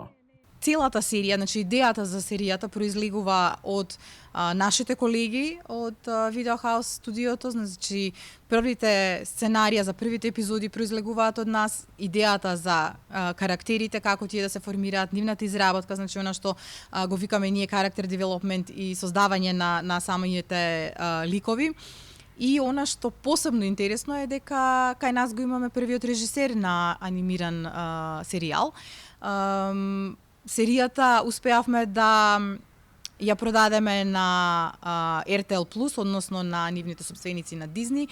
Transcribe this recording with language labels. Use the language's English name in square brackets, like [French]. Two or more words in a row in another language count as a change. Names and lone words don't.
[Macedonian] Целата серија, значи идејата за серијата произлегува од нашите колеги од Video House студиото, значи првите сценарија за првите епизоди произлегуваат од нас, идејата за карактерите, како тие да се формираат, нивната изработка, значи она што го викаме ние [English] character development [Macedonian] и создавање на самите ликови. И она што посебно интересно е дека кај нас го имаме првиот режисер на анимиран серијал. Серијата успеавме да ја продадеме на RTL Plus, односно на нивните собственици на Дизни.